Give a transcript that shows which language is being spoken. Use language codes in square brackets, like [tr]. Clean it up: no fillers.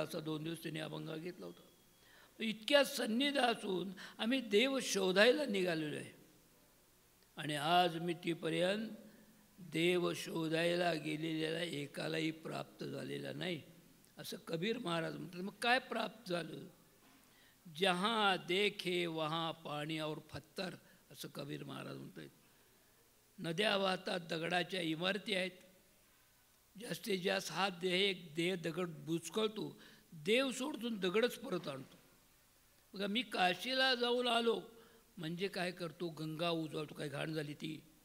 [mr] असा 2 दिवस त्यांनी अभंग घेतला होता. इतक्या सन्निध असून आम्ही देव शोधायला निघालेलो आहे. आणि आज मितीपर्यंत देव शोधायला गेलेल्याला एकालाही प्राप्त झालेला नाही असं कबीर महाराज म्हणतात. मग काय प्राप्त झालं? [hi] जहाँ देखे वहाँ पाणी और पत्थर [mr] असं कबीर महाराज म्हणत आहेत. नद्या वाहतात, दगडाच्या इमारती आहेत. जास्तीत जास्त हा देह दगड बुचकळतो, देव सोडून दगडच परत आणतो. बघा, मी काशीला जाऊन आलो म्हणजे काय करतो, गंगा उजळतो. काय घाण झाली ती?